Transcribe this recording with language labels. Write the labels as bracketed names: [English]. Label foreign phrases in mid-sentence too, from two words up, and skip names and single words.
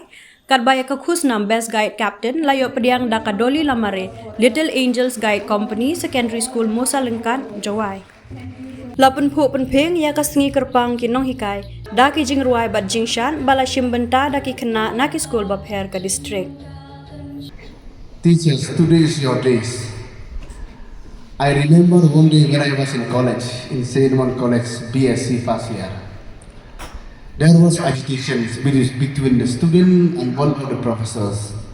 [Khasi] Katba ya ka khusnam [English] best guide captain [Khasi] layo pediang da ka Doli Lamare Little Angels Guide Company Secondary School Musa Lengkat Jowai. Lapan pu penpeng ya kasingi kerpang kinong hikai, da ki jing ruai bat jing shan bala shimbenta da ki kena na ki school bapher ka district. [English] Teachers, today is your days. I remember one day when I was in college, in St. One College, BSc first year. There was agitation between the student and one of the professors.